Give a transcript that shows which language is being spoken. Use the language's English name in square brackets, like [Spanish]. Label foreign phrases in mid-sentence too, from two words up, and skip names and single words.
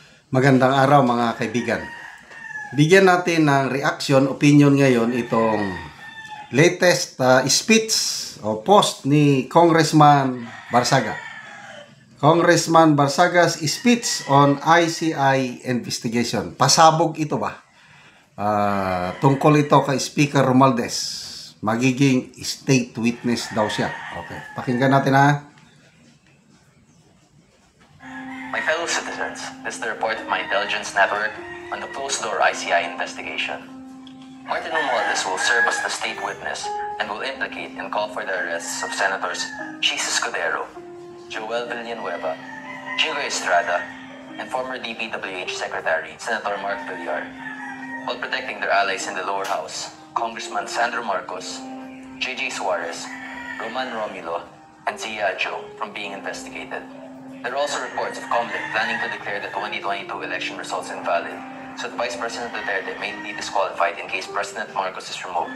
[Filipino] Magandang araw mga kaibigan. Bigyan natin ng [English] reaction, opinion [Filipino] ngayon itong latest speech o post ni Congressman Barsaga. [English] Congressman Barsaga's speech on ICI investigation. [Filipino] Pasabog ito ba? Tungkol ito kay Speaker Romualdez. Magiging state witness daw siya. Okay, pakinggan natin ha. [English] My fellow citizens, this is the report of my intelligence network on the closed-door ICI investigation. Martin Romualdez will serve as the state witness and will implicate and call for the arrests of Senators Chis Escudero, Joel Villanueva, Jingo Estrada, and former DPWH Secretary Senator Mark Villar, while protecting their allies in the lower house, Congressman Sandro Marcos, JJ Suarez, Roman Romulo, and Zia Jo, from being investigated. There are also reports of COMELEC planning to declare the 2022 election results invalid, so that Vice President Duterte may be disqualified in case President Marcos is removed.